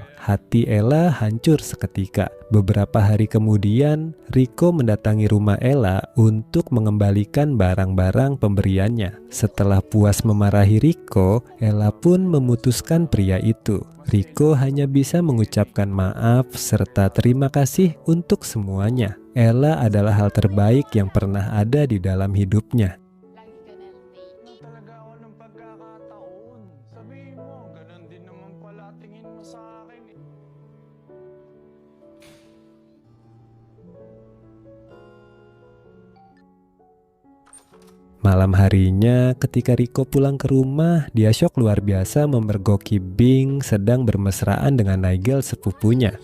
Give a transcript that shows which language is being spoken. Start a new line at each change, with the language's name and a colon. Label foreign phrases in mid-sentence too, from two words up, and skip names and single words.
Indonesian: Hati Ella hancur seketika. Beberapa hari kemudian, Rico mendatangi rumah Ella untuk mengembalikan barang-barang pemberiannya. Setelah puas memarahi Rico, Ella pun memutuskan pria itu. Rico hanya bisa mengucapkan maaf serta terima kasih untuk semuanya. Ella adalah hal terbaik yang pernah ada di dalam hidupnya.
Filipino: Talaga ako ng pagkakataon. Sabihin mo, ganun din naman pala tingin mo sa akin eh.
Indonesian: Malam harinya, ketika Rico pulang ke rumah, dia syok luar biasa memergoki Bing sedang bermesraan dengan Nigel, sepupunya.